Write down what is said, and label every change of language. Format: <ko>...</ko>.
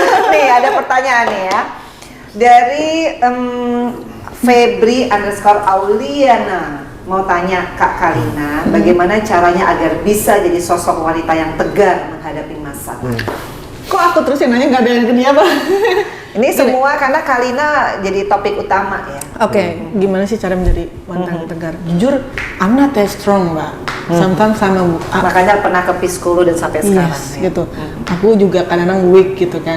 <id>Nih ada pertanyaan nih ya. Dari Febri_Auliana mau tanya Kak Kalina, bagaimana caranya agar bisa jadi sosok wanita yang tegar menghadapi masalah? Kok aku terus yang nanya, nggak ada yang ke dia apa? Ini semua karena Kalina jadi topik utama ya. Oke, gimana sih cara menjadi wanita yang tegar?</id> <en>Jujur, I'm not that strong, Mbak. Sometimes</en> <id>makanya pernah ke psikolog dan sampai sekarang.</id> <en>Yes, gitu.</en> <id>Aku juga kadang-kadang weak gitu kan.</id>